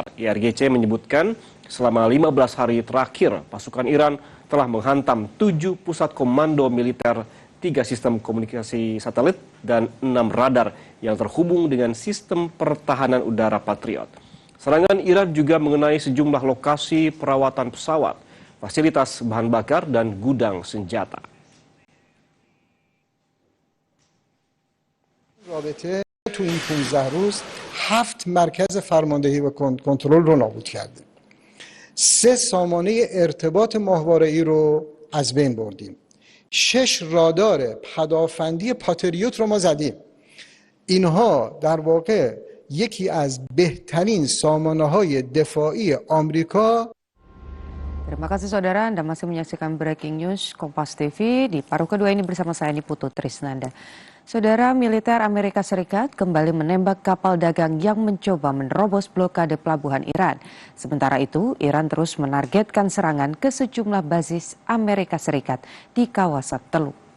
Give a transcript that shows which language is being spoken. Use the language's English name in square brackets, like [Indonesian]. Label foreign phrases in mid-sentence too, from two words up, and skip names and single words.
[Indonesian] IRGC menyebutkan selama 15 hari terakhir pasukan Iran telah menghantam 7 pusat komando militer, 3 sistem komunikasi satelit, dan 6 radar yang terhubung dengan sistem pertahanan udara Patriot. Serangan Iran juga mengenai sejumlah lokasi perawatan pesawat, fasilitas bahan bakar, dan gudang senjata. [Persian] رابطه تو این 15 روز 7 مرکز فرماندهی و کنترل رو نابود کرده. 3 سامانه ارتباط ماهواره‌ای رو از بین بردیم. 6 رادار پدافندی پاتریوت رو ما زدیم. اینها در واقع یکی از بهترین سامانه‌های دفاعی آمریکا. [Indonesian] Terima kasih saudara, Anda masih menyaksikan Breaking News Kompas TV. Di paruh kedua ini bersama saya Niputu Trisnanda. Saudara, militer Amerika Serikat kembali menembak kapal dagang yang mencoba menerobos blokade pelabuhan Iran. Sementara itu, Iran terus menargetkan serangan ke sejumlah basis Amerika Serikat di kawasan Teluk.